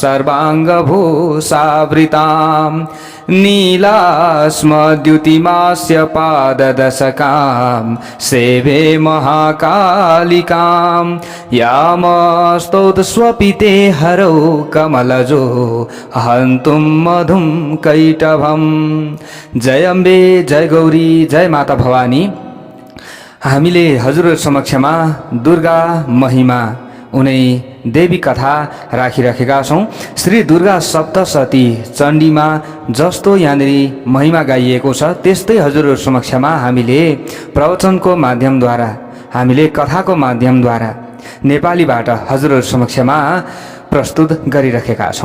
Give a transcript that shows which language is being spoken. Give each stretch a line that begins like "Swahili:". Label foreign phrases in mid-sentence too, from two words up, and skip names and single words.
Sanskrit: सर्वाङ्गभूषावृतां नीलास्मद्युतिमास्य पाददशकां सेवे महाकालिकां यामस्तौतस्वपिते हरौ कमलजो हन्तुं मधुं कैटभम्।
Hindi: जय अम्बे, जय गौरी, जय माता भवानी।
Nepali: हामीले हजुर समक्षमा दुर्गा महिमा उनै देवी कथा राखिराखेका छौं। श्री दुर्गा सप्तशती चण्डीमा जस्तो यहाँनिर महिमा गाइएको छ त्यस्तै हजुर समक्षमा हामीले प्रवचनको माध्यमद्वारा, हामीले कथाको माध्यमद्वारा नेपालीबाट हजुर समक्षमा प्रस्तुत गरिराखेका छौं।